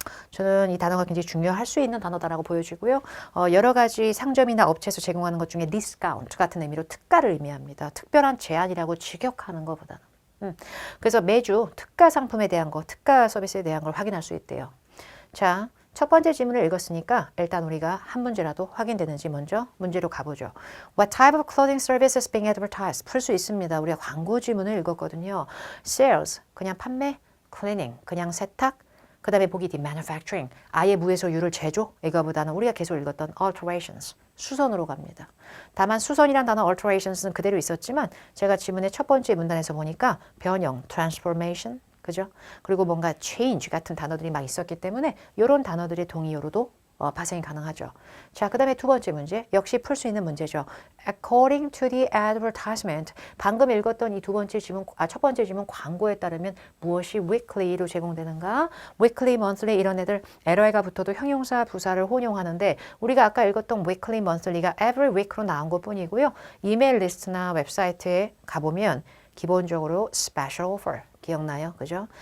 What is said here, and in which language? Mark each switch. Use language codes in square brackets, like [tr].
[ko] 저는 이 단어가 굉장히 중요할 수 있는 단어다라고 보여지고요. 여러 가지 상점이나 업체에서 제공하는 것 중에 discount 같은 의미로 특가를 의미합니다. 특별한 제한이라고 직역하는 것보다는. 그래서 매주 특가 상품에 대한 거, 특가 서비스에 대한 걸 확인할 수 있대요. 자. 첫 번째 질문을 읽었으니까 일단 우리가 한 문제라도 확인되는지 먼저 문제로 가보죠. [en] What type of clothing service is being advertised? [ko] 풀 수 있습니다. 우리가 광고 질문을 읽었거든요. Sales, 그냥 판매, cleaning, 그냥 세탁, 그 다음에 보기 뒤 manufacturing, 아예 무에서 유를 제조, 이거보다는 우리가 계속 읽었던 alterations, 수선으로 갑니다. 다만 수선이란 단어 alterations는 그대로 있었지만 제가 지문의 첫 번째 문단에서 보니까 변형, transformation, 그죠? 그리고 뭔가 change 같은 단어들이 막 있었기 때문에 이런 단어들의 동의어로도 파생이 가능하죠. 자, 그 다음에 두 번째 문제. 역시 풀 수 있는 문제죠. [en] According to the advertisement. [ko] 방금 읽었던 이 첫 번째 질문 광고에 따르면 무엇이 weekly로 제공되는가? weekly, monthly 이런 애들 LI가 붙어도 형용사, 부사를 혼용하는데 우리가 아까 읽었던 weekly, monthly가 every week로 나온 것 뿐이고요. 이메일 리스트나 웹사이트에 가보면 기본적으로 special offer. 기억나요? 그죠?